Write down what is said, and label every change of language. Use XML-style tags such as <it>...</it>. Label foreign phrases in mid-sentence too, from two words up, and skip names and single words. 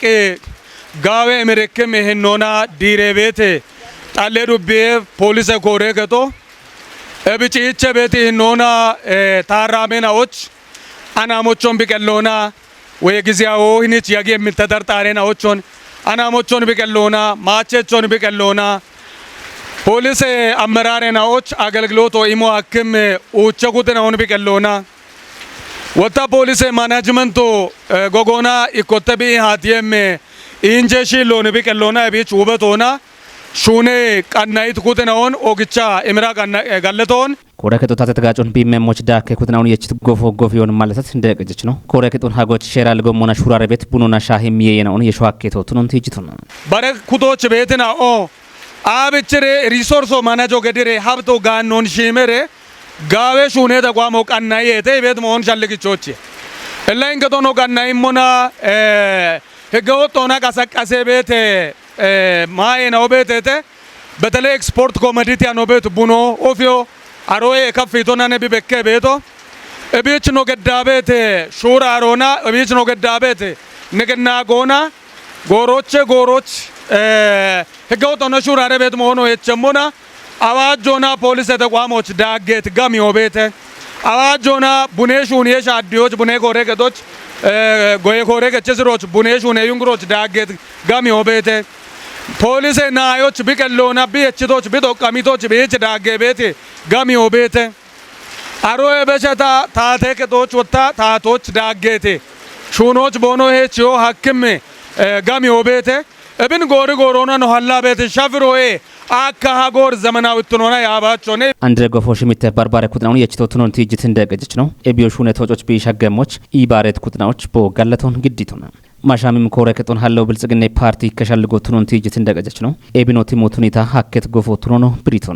<kbr>ጋዌ ምርክም ይሄኖና ዲሬቤት ጣለ ዱቤ ፖሊስ ኮሬ ገቶ እብጪቸ ቤት ይሄኖና ታራሜናዎች አናሞቾን ቢቀሎና ወይ ግዚያው እኔች ያገ ምተጠርጣሬናዎችን አናሞቾን ቢቀሎና ማቸቾን ቢቀሎና ፖሊስ አመራሬናዎች አገልግሎት ኢሞ አክም ኡቸኩትናውን ቢቀሎና ወጣ ፖሊስ ማናጅመንቶ ጎጎና ኢኮተቢ ሃቲየም ኢንጀሺ ሎን ቢቀሎና ቢች ውበቶና ሹኔ ቀናይት ኩትናውን ኦግቻ ኤምራ ጋለቶን ኮረ ከጦታ ተጋጮን ቢመሞች ዳከ ኩትናውን የችት ጎፎ ጎፍ ይሆን ማለት እንደቀጀች ነው ኮረ ከጦን ሀጎች ሼራል ጎሞና ሹራረ ቤት ቡኖና ሻሂም የየናውን የሸዋኬቶ ቱኑን ትይጅቱና ባረ ኩቶች ቤትና ኦ አብችሬ ሪሶርሶ ማናጆ ገድሬ ሀብቶ ጋኖን ሺመሬ ጋዌ ሹኔ ተቋሞ ቀናይ የተ ቤት መሆን ሻልግቾች እላይን ከቶኖ ቀናይ ሞና ህገወጦና ቀሰቀሴ ቤት ማየ ነው ቤት የተ በተለይ</kbr> <en>export commodity</en> <kbr>ነው ቤት ቡኖ ኦፊዮ አሮዬ ከፊቶና ነቢ በከ ቤቶ እቤች ነው ገዳ ቤት ሹራ አሮና እቤች ነው ገዳ ቤት ንግና ጎና ጎሮች ህገወጦና ሹራ ቤት መሆኑ የቸሞና አዋጆና ፖሊስ ተቋሞች ዳጌት ጋሚዮ ቤት አዋጆና ቡኔሹን የሻዲዎች ቡኔ ኮሬገቶች ጎዬ ኮሬገችስሮች ቡኔሹን የዩንግሮች ዳጌት ጋሚዮ ቤት ፖሊስ ናዮች ቢቀሎና ቢየችቶች ቢጦቃሚቶች ቢየች ዳጌ ቤት ጋሚዮ ቤት አሮዬ በሸታ ታቴቅቶች ወታ ታቶች ዳጌቴ ሹኖች ቦኖ ሄችዮ ሀክም ጋሚዮ ቤት እብን ጎሪ ጎሮና ነው ሀላ ቤት ሻፍሮዬ አካ ሀጎር ዘመናዊ ትኖና ያባቾኔ አንድረ ጎፎ ሽሚተ ባርባረ ኩትናውን የችቶ ቱኖን ትይጅት እንደቀጀች ነው ኤቢዮሽ ሁኔታዎች ቢሻገሞች ኢባሬት ኩትናዎች ቦጋለቶን ግዲቱና ማሻሚም ኮረ ከጦን ሀለው ብልጽግና ፓርቲ ከሻልጎ ቱኖን ትይጅት እንደቀጀች ነው ኤቢኖ ቲሞት ሁኔታ ሀከት ጎፎ ቱኖ ብሪቶና</kbr>